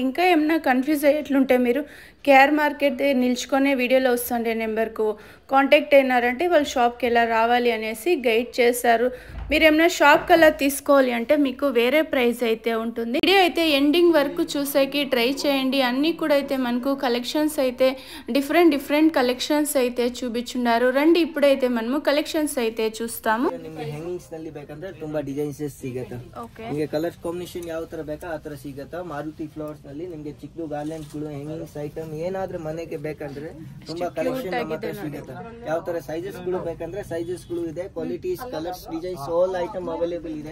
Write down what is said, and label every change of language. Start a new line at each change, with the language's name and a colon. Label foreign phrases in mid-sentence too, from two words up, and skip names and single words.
Telugu: ఇంకా ఏమన్నా కన్ఫ్యూజ్ అయ్యేట్లుంటే మీరు కేఆర్ మార్కెట్ నిల్చుకునే వీడియోలో వస్తుండే నెంబర్కు కాంటాక్ట్ అయినారంటే వాళ్ళు షాప్కి ఎలా రావాలి అనేసి గైడ్ చేస్తారు. మీరు ఏమైనా షాప్కి అలా తీసుకోవాలి అంటే మీకు వేరే ప్రైస్ అయితే ఉంటుంది. వీడియో అయితే ఎండింగ్ వరకు చూసేకి ట్రై చేయండి. అన్నీ కూడా అయితే మనకు కలెక్షన్స్ అయితే
English: different collections
Telugu: అయితే చూపించున్నారు. రండి ఇప్పుడైతే మనము కలెక్షన్స్ అయితే చూస్తాము.
Kannada: ಹ್ಯಾಂಗಿಂಗ್ಸ್ ನಲ್ಲಿ ಬೇಕಂದ್ರೆ ತುಂಬಾ ಡಿಸೈನ್ಸ್ ಸಿಗುತ್ತೆ. ನಿಮಗೆ
English: colors combination
Kannada: ಯಾವ ತರ ಬೇಕಾ ಆ ತರ ಸಿಗುತ್ತೆ. ಮಾರುತಿ ಫ್ಲವರ್ಸ್ ನಲ್ಲಿ ನಿಮಗೆ ಚಿಕ್ಕ ಗಾರ್ಲೆಂಡ್ಸ್ ಗಳು
English: hangings item
Kannada: ಏನಾದ್ರೂ ಮನೆಗೆ ಬೇಕಂದ್ರೆ ತುಂಬಾ ಕಲೆಕ್ಷನ್ ನಮ್ಮ ಹತ್ರ ಸಿಗುತ್ತೆ. ಯಾವ ತರ ಸೈಜಸ್ ಗಳು ಬೇಕಂದ್ರೆ ಸೈಜಸ್ ಗಳು ಇದೆ.
English: qualities colors designs all item available
Kannada: ಇದೆ.